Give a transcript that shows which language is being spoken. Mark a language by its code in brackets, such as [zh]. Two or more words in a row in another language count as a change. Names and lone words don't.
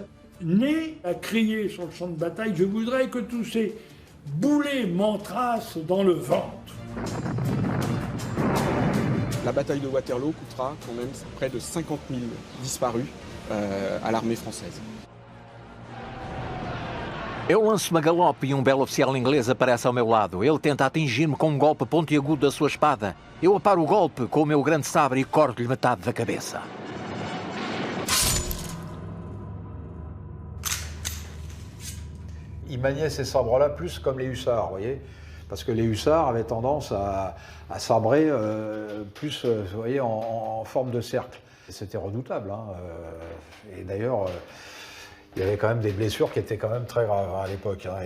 [fr] Né à crier sur le champ de bataille, je voudrais que tous ces boulets m'entrassent dans le ventre. La bataille de Waterloo coûtera quand même près de 50 000 disparus à l'armée française. [pt] Eu lanço-me a galope e um belo oficial inglês aparece ao meu lado. Ele tenta atingir-me com um golpe pontiagudo da sua espada. Eu aparo o golpe com o meu grande sabre e corto-lhe metade da cabeça. [fr] Ils maniaient ces sabres-là plus comme les hussards, vous voyez. parce que les hussards avaient tendance à sabrer plus, vous voyez, en forme de cercle. C'était redoutable, hein. Et d'ailleurs, il y avait quand même des blessures qui étaient quand même très graves à l'époque, hein.